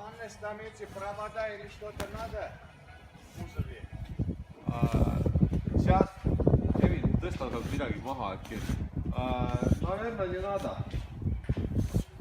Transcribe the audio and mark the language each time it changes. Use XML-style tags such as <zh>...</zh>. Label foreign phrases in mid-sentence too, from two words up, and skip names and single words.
<ru>местами провода или что-то надо? Мусови. Сейчас,</ru> <et>Kevin, tõsta sealt midagi maha äkki.</et> <ru>Naverno, не надо.</ru>